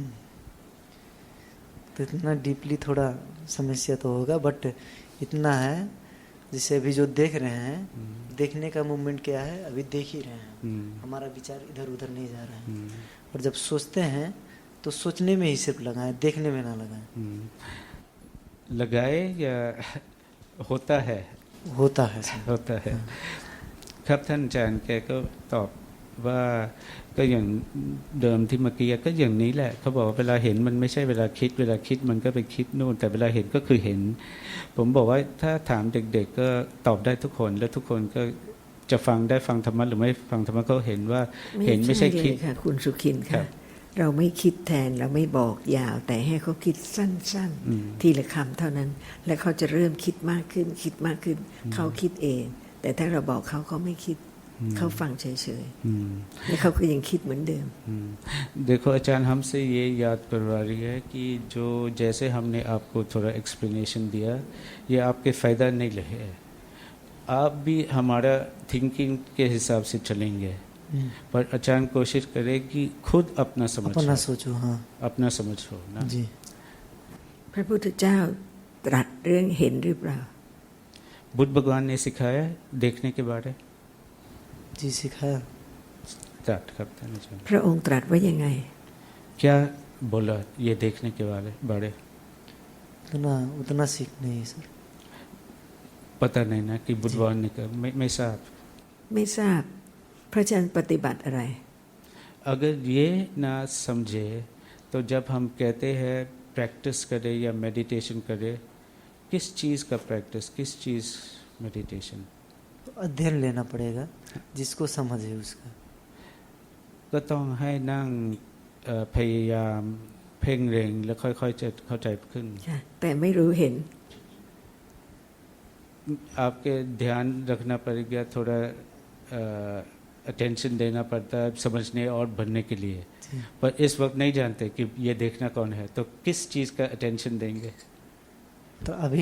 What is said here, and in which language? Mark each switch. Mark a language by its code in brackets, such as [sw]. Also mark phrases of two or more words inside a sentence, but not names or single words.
[hi] तो इतना डीपली थोड़ा समस्या तो होगा, बट इतना है जैसे अभी जो देख रहे हैं, देखने का मूवमेंट क्या है, अभी देख ही रहे हैं, हमारा विचार इधर उधर नहीं जा रहा है, और जब सोचते हैं तो सोचने में ही सिर्फ लगाएं, देखने में ना लगाएं। लगाए या होता है होता है [th] ครับท่านอาจารย์แกก็ตอบว่าก็อย่างเดิมที่เมื่อกี้ก็อย่างนี้แหละเขาบอกว่าเวลาเห็นมันไม่ใช่เวลาคิดมันก็ไปคิดนู่นแต่เวลาเห็นก็คือเห็นผมบอกว่าถ้าถามเด็กๆก็ตอบได้ทุกคนและทุกคนก็จะฟังได้ฟังธรรมะหรือไม่ฟังธรรมะก็เห็นว่าเห็นไม่ใช่คิด ค่ะคุณสุขินค่ะเราไม่คิดแทนเราไม่บอกยาวแต่ให้เขาคิดสั้นๆทีละคำเท่านั้นและเขาจะเริ่มคิดมากขึ้นเขาคิดเองแต่ถ้าเราบอกเขาไม่คิดเขาฟังเฉยๆและเขาก็ยังคิดเหมือนเดิม [hi] देखो आचार्य हमसे ये याद करवा रही है कि जो जैसे हमने आपको थोड़ा एक्सप्लेनेशन दिया ये आपके फ़ायदा नहीं लगे, आप भी हमारा थिंकिंग के हिसाब से चलेंगे, पर अचानक कोशिश करें कि खुद अपना सोचो, हाँ अपना समझ हो ना जी। [th] พระพุทธเจ้าตรัสเรื่องเห็นหรือเปล่า [hi] बुद्ध भगवान ने सिखाया देखने के बारे जी सिखाया [th] ตรัสครับท่านอาจารย์ พระองค์ตรัสว่ายังไง [hi] क्या बोला ये देखने के बारे उतना सीख नहीं है सर, पता नहीं ना कि बुद्ध भगवान ने कहा मैं साहब [th] ไม่ทราบพระอาจารย์ปฏิบัติอะไร [hi] अगर ये ना समझे तो जब हम कहते हैं प्रैक्टिस करें या मेडिटेशन करें किस चीज़ का प्रैक्टिस, किस चीज़ मेडिटेशन? अध्ययन लेना पड़ेगा, जिसको समझ है उसका। [th] ก็ต้องให้นั่งพยายามเพ่งเร็งแล้วค่อยๆจะเข้าใจขึ้น ค่ะแต่ไม่รู้เห็น [hi] आपके ध्यान रखना पड़ेगा, थोड़ा अटेंशन देना पड़ता है समझने और बनने के लिए, पर इस वक्त नहीं जानते कि ये देखना कौन है, तो किस चीज़ का अटेंशन देंगे? तो अभी